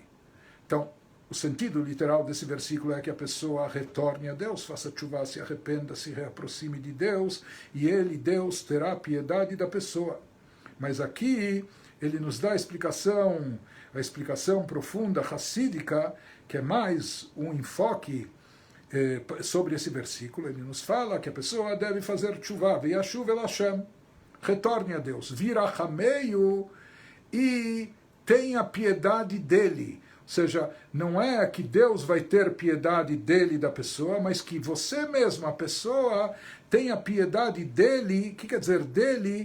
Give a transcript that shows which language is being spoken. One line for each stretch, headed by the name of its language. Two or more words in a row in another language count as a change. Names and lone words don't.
Portuguese: Então, o sentido literal desse versículo é que a pessoa retorne a Deus, faça tshuva, se arrependa, se reaproxime de Deus, e ele, Deus, terá piedade da pessoa. Mas aqui ele nos dá a explicação profunda, hassídica, que é mais um enfoque sobre esse versículo. Ele nos fala que a pessoa deve fazer tshuva,
Hebrew: וישוב אל השם,
Portuguese: retorne a Deus. Virachameio, e tenha piedade dele. Ou seja, não é que Deus vai ter piedade dele, da pessoa, mas que você mesmo, a pessoa, tenha piedade dele. O que quer dizer dele?